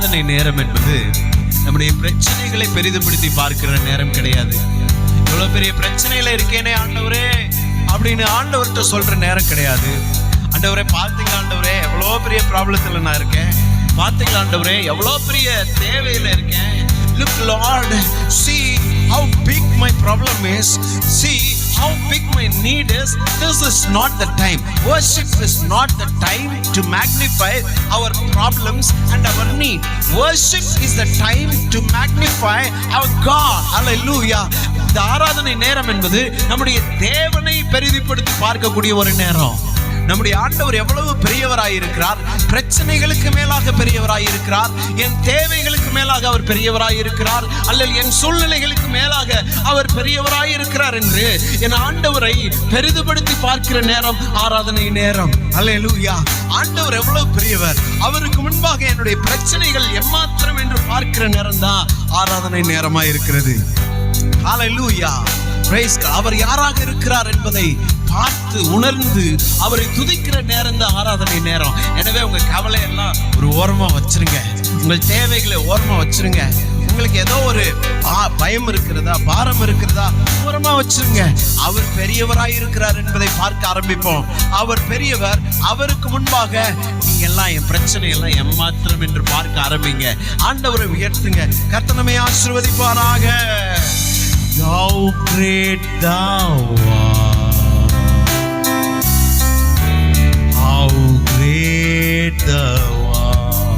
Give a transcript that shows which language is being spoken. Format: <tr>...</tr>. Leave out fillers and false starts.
<ta>நேரம் என்பது நம்முடைய பிரச்சனைகளை பெரிதுபடுத்தி பார்க்கிற நேரம் கிடையாது. இவ்வளவு பெரிய பிரச்சனையில இருக்கேனே ஆண்டவரே அப்படின்னு ஆண்டவர்கிட்ட சொல்ற நேரம் கிடையாது. ஆண்டவரே பார்த்தீங்களா ஆண்டவரே எவ்வளோ பெரிய ப்ராப்ளத்தில் நான் இருக்கேன், பார்த்தீங்களா ஆண்டவரே எவ்வளோ பெரிய தேவையில் இருக்கேன்.</ta> <en>Look Lord, see how big my problem is, see how big my need is. This is not the time. Worship is not the time to magnify our problems and our need. Worship is the time to magnify our God. Hallelujah.</en> <ta>இந்த ஆராதனை நேரம் என்பது நம்முடைய தேவனை பெரிதுபடுத்தி பார்க்கக்கூடிய ஒரு நேரம். நம்முடைய ஆண்டவர் எவ்வளவு பெரியவராயிருக்கிறார். பிரச்சனைகளுக்கு மேலாக பெரியவராயிருக்கிறார். என் தேவைகளுக்கு மேலாக அவர் பெரியவராயிருக்கிறார், அல்லது என் சூழ்நிலைகளுக்கு மேலாக அவர் பெரியவராயிருக்கிறார் என்று என் ஆண்டவரை பெரிதுபடுத்தி பார்க்கிற நேரம் ஆராதனை நேரம். அல்லேலூயா. ஆண்டவர் எவ்வளவு பெரியவர், அவருக்கு முன்பாக என்னுடைய பிரச்சனைகள் எம்மாத்திரம் என்று பார்க்கிற நேரம் தான் ஆராதனை நேரமா இருக்கிறது. ஹல்லேலூயா.</ta> <en>Praise God.</en> <ta>அவர் யாராக இருக்கிறார் என்பதை பார்த்து உணர்ந்து அவரை துதிக்கிற நேரம் தான் ஆராதனை நேரம். எனவே உங்க கவலை எல்லாம் ஒரு ஓரமா வச்சிருங்க, உங்கள் தேவைகளை ஓரமா வச்சிருங்க. உங்களுக்கு ஏதோ ஒரு பயம் இருக்கிறதா, பாரம் இருக்கிறதா, ஓரமா வச்சிருங்க. அவர் பெரியவராய் இருக்கிறார் என்பதை பார்க்க ஆரம்பிப்போம். அவர் பெரியவர். அவருக்கு முன்பாக நீங்க எல்லாம் என் பிரச்சனை எல்லாம் எம்மாத்திரம் என்று பார்க்க ஆரம்பிங்க. ஆண்டவரை உயர்த்துங்க. கர்த்தர் நம்மை ஆசீர்வதிப்பாராக.</ta> <en>How great thou art, how great thou art.</en>